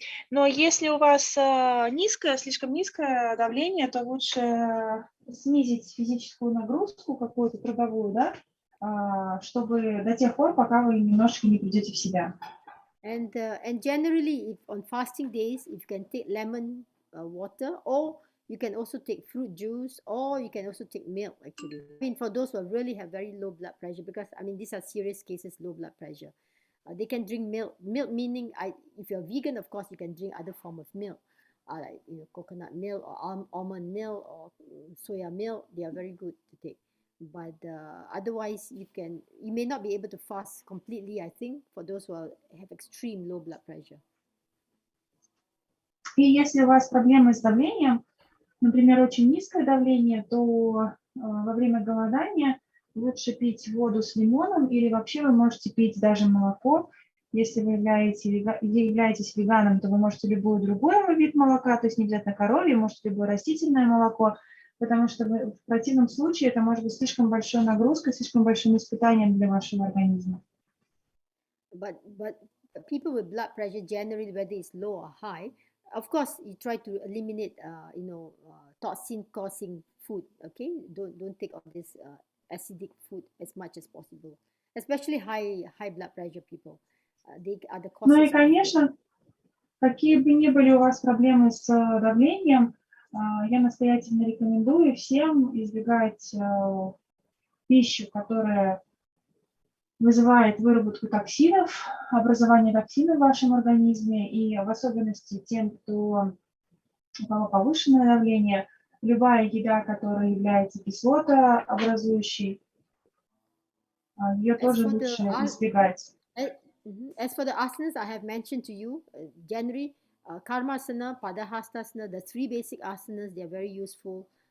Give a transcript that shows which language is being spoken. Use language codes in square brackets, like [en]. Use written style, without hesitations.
[ru] Но если у вас слишком низкое давление, то лучше снизить физическую нагрузку какую-то трудовую, да, чтобы до тех пор, пока вы немножечко не придете в себя. [en] And generally, if on fasting days, if you can take lemon water, or you can also take fruit juice, or you can also take milk, actually. I mean, for those who really have very low blood pressure, because, I mean, these are serious cases, low blood pressure. They can drink milk. Milk meaning, if you're vegan, of course, you can drink other form of milk, like coconut milk or almond milk or soya milk. They are very good to take. But otherwise, you may not be able to fast completely, I think, for those who have extreme low blood pressure. [ru] И если у вас проблемы с давлением, например, очень низкое давление, то во время голодания лучше пить воду с лимоном, или вообще вы можете пить даже молоко. Если вы являетесь веганом, то вы можете любой другой вид молока, то есть не обязательно коровье, можете любое растительное молоко, потому что в противном случае это может быть слишком большой нагрузкой, слишком большим испытанием для вашего организма. [en] But people with blood pressure, generally, whether it's low or high, of course, you try to eliminate, toxin-causing food. Okay, don't take all this acidic food as much as possible, especially high blood pressure people. They are the causes. [ru] Ну и, конечно, какие бы ни были у вас проблемы с давлением, я настоятельно рекомендую всем избегать пищу, которая вызывает выработку токсинов, образование токсинов в вашем организме, и в особенности тем, у кого повышенное давление, любая еда, которая является кислотообразующей, ее тоже лучше избегать. [en] As for the asanas I have mentioned to you, generally, Karmasana, Padahastasana, the 3 basic asanas, they are very useful.